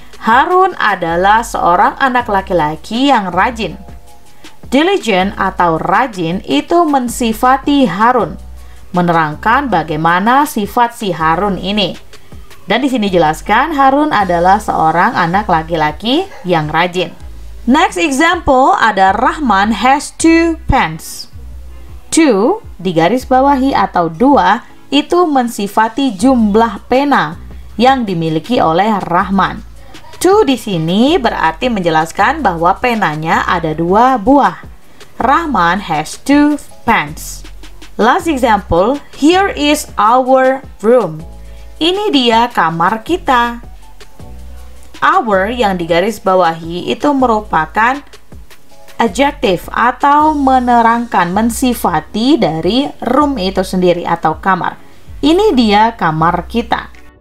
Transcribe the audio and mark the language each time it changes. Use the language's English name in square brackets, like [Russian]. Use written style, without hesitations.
[Indonesian] Harun adalah seorang anak laki-laki yang rajin. Diligent atau rajin itu mensifati Harun, menerangkan bagaimana sifat si Harun ini. Dan di sini jelaskan Harun adalah seorang anak laki-laki yang rajin. [English] Next example ada Rahman has 2 pens. [Indonesian] 2 digarisbawahi atau 2 itu mensifati jumlah pena yang dimiliki oleh Rahman. 2 di sini berarti menjelaskan bahwa penanya ada 2 buah. [English] Rahman has 2 pens. Last example, here is our room. [Indonesian] Ini dia kamar kita. Our yang digarisbawahi itu merupakan adjektif atau menerangkan, mensifati dari room itu sendiri atau kamar. Ini dia kamar kita.